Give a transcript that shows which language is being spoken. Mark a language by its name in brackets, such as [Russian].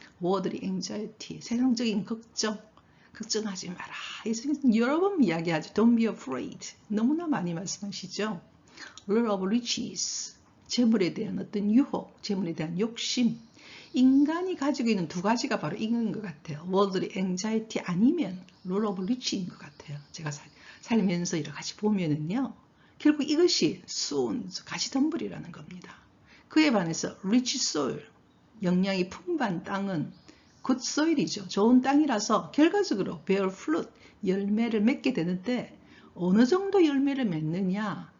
[Korean] worldly anxiety, 세상적인 걱정하지 마라. 예수께서는 여러 번 이야기하죠. [English] Don't be afraid. [Korean] 너무나 많이 말씀하시죠. [English] love of riches, [Korean] 재물에 대한 어떤 유혹, 재물에 대한 욕심. 인간이 가지고 있는 두 가지가 바로 이건 것 같아요. [English] worldly anxiety [Korean] 아니면 [English] love of rich [Korean] 인 것 같아요. 제가 살면서 여러 가지 보면은요. 결국 이것이 sown, 가시덤불이라는 겁니다. 그에 반해서 rich soil, 영양이 풍부한 땅은 good soil이죠. 좋은 땅이라서 결과적으로 [English] bear fruit, [Korean] 열매를 맺게 되는데 어느 정도 열매를 맺느냐?